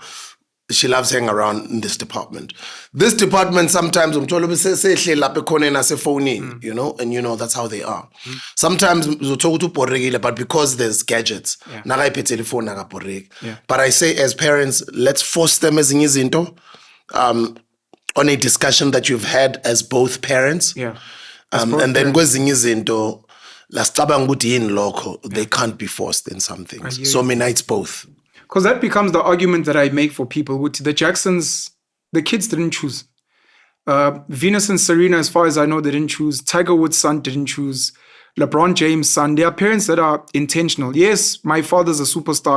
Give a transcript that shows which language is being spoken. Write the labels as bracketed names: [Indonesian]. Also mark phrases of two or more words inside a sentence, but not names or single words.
[English] She loves hanging around in this department. This department sometimes, you know, and you know, that's how they are. Sometimes, but because there's gadgets, Yeah. yeah. But I say as parents, let's force them as on a discussion that you've had as both parents. Yeah. And then [Zulu] kwezinye izinto lasicabanga ukuthi yini lokho, [English] they can't be forced in some things. So mina it's both. Because that becomes the argument that I make for people. With the Jacksons, the kids didn't choose. Venus and Serena, as far as I know, they didn't choose. Tiger Woods' son didn't choose. LeBron James' son. They are parents that are intentional. Yes, my father's a superstar.